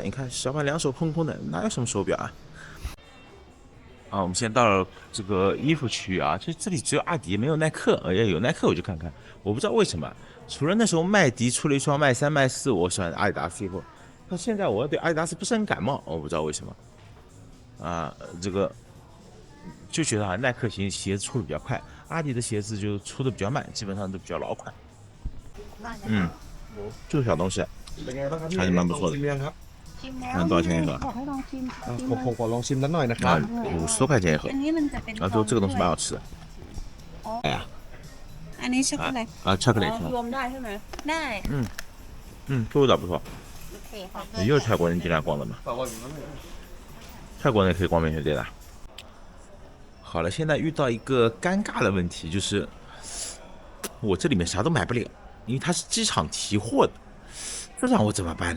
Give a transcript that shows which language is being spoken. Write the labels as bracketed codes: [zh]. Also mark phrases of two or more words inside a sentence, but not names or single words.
[zh] 你看小胖2手空空的，哪有什么手表啊？我们现在到了这个衣服区域啊，这里只有阿迪没有耐克，有耐克我就看看，我不知道为什么，除了那时候麦迪出了一双麦3、麦4，我喜欢阿迪达斯以后，到现在我对阿迪达斯不是很感冒，我不知道为什么。这个就觉得耐克鞋子出的比较快，阿迪的鞋子就出的比较慢，基本上都比较老款。这个小东西还是蛮不错的。看多少钱一盒？ [th] ผมขอลองชิมนิดหน่อยนะครับ [zh] 50多块钱一盒。说这个东西蛮好吃的。哎呀， [th] อันนี้ช็อกโกแลต [zh] 巧克力。 [th] รวมได้ใช่ไหมได้ [zh] 这味道不错。 [th] โอเคค่ะ [zh] 也有泰国人经常逛的嘛？泰国人也可以逛免税店的。好了，现在遇到一个尴尬的问题，就是我这里面啥都买不了。因为它是机场提货的，这让我怎么办呢？